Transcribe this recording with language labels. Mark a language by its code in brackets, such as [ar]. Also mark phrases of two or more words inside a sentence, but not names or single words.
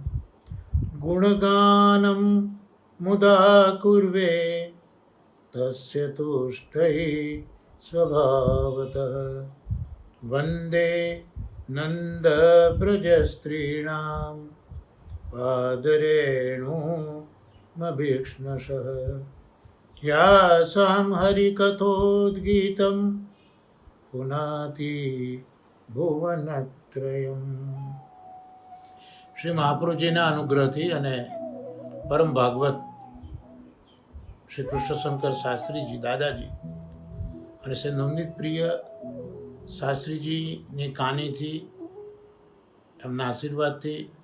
[sa] गुणगानं मुदा कुर्वे तस्य तुष्टैः स्वभावतः वन्दे नन्दव्रजस्त्रीणां पादरेणुमभीक्ष्णशः यासां हरिकथोद्गीतं पुनाति ભુવનત્રયમ। [gu] શ્રી મહાપ્રભુજીના અનુગ્રહથી અને પરમ ભાગવત શ્રી કૃષ્ણશંકર શાસ્ત્રીજી દાદાજી અને શ્રી નવનીત પ્રિય શાસ્ત્રીજીની કાનીથી એમના આશીર્વાદથી